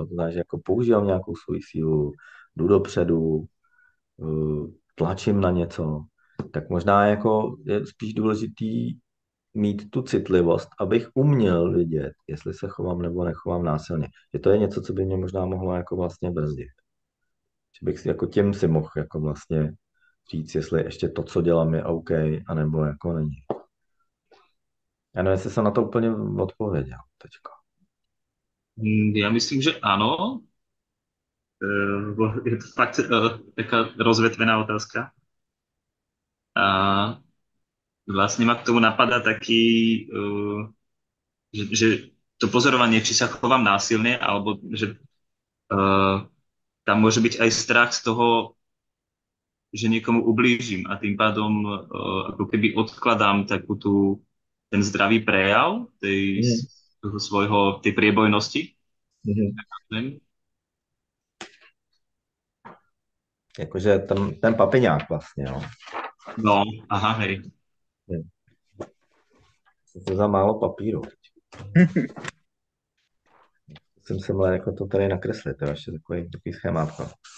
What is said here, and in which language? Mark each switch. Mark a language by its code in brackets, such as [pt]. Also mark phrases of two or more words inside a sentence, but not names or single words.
[cs] To znamená, že jako používám nějakou svoji sílu, jdu dopředu, tlačím na něco, tak možná jako je spíš důležitý mít tu citlivost, abych uměl vidět, jestli se chovám nebo nechovám násilně. Že to je něco, co by mě možná mohlo jako vlastně brzdit. Že bych si jako tím si mohl jako vlastně říct, jestli ještě to, co dělám, je OK, anebo jako není. Já nevím, jestli jsem na to úplně odpověděl teďka. [sk] Ja myslím, že áno. Je to fakt taká rozvetvená otázka. A vlastne ma k tomu napadá že to pozorovanie, či sa chovám násilne, alebo že tam môže byť aj strach z toho, že niekomu ublížim a tým pádom ako keby odkladám ten zdravý prejav tej priebojnosti. Mhm. [cs] Jakože ten papiňák vlastně, jo. [sk] No, aha, hej. [cs] To za málo papíru. Musím se mle jako to tady nakreslit, to je ještě takový schémátko.